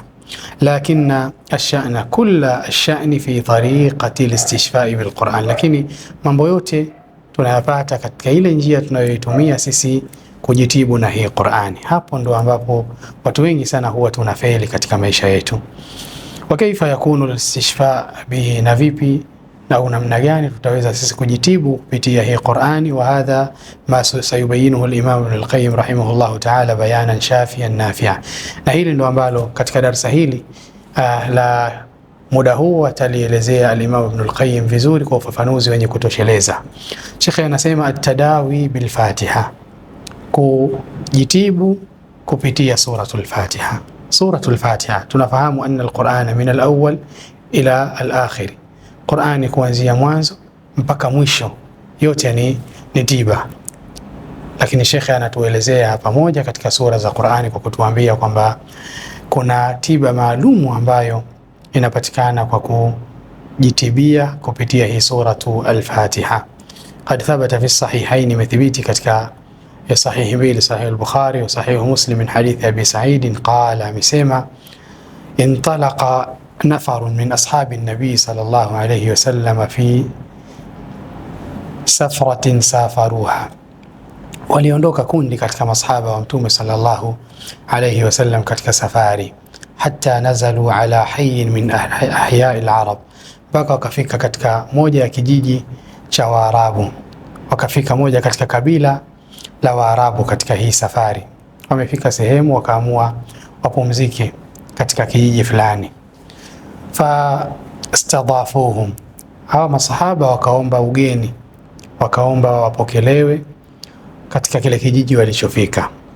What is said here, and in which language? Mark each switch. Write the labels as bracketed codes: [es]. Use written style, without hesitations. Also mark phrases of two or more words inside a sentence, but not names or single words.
[sw] Lakini [ar] الشأن كل الشأن في طريقة الاستشفاء بالقرآن, [sw] lakini mambo yote tunayapata katika ile njia tunayoitumia sisi kujitibu na hii Qur'ani. Hapo ndo ambapo watu wengi sana huwa tunafeli katika maisha yetu. [ar] وكيف يكون الاستشفاء به, [sw] na vipi na namna gani tutaweza sisi kujitibu kupitia hii Qur'ani. [ar] وهذا ما سيبينه الإمام ابن القيم رحمه الله تعالى بيانا شافيا نافعا, [sw] na hili ndo ambalo katika darasa hili la muda huu atalielezea al-Imam Ibn al-Qayyim vizuri kwa ufafanuzi wenye kutosheleza. Sheikh anasema [ar] التداوي بالفاتحة, [sw] kujitibu kupitia suratul Fatiha. Suratul Fatiha tunafahamu [ar] أن القرآن من الأول إلى الآخر, [sw] Qur'ani kuanzia mwanzo mpaka mwisho yote ni tiba. Lakini Sheikh anatuelezea pamoja katika sura za Qur'ani kwa kutuambia kwamba kuna tiba maalumu ambayo inapatikana kwa kujitibia kupitia hii suratu al-Fatiha. [ar] قد ثبت في الصحيحين, [sw] imethibiti katika sahihi mbili, [ar] صحيح البخاري وصحيح مسلم من حديث أبي سعيد قال, amesema انطلق نفر من أصحاب النبي صلى الله عليه وسلم في سفرة سافروها, [sw] waliondoka kundi katika masahaba wa mtume [ar] صلى الله عليه وسلم [sw] katika safari, [ar] حتى نزلوا على حي من أحياء العرب, [sw] mpaka wakafika katika moja ya kijiji cha Waarabu, wakafika moja katika kabila la Waarabu. Katika hii safari wamefika sehemu wakaamua wapumzike katika kijiji fulani. Fa istadhafuhum, hawa masahaba wakaomba ugeni, wakaomba wapokelewe katika kile kijiji walichofika.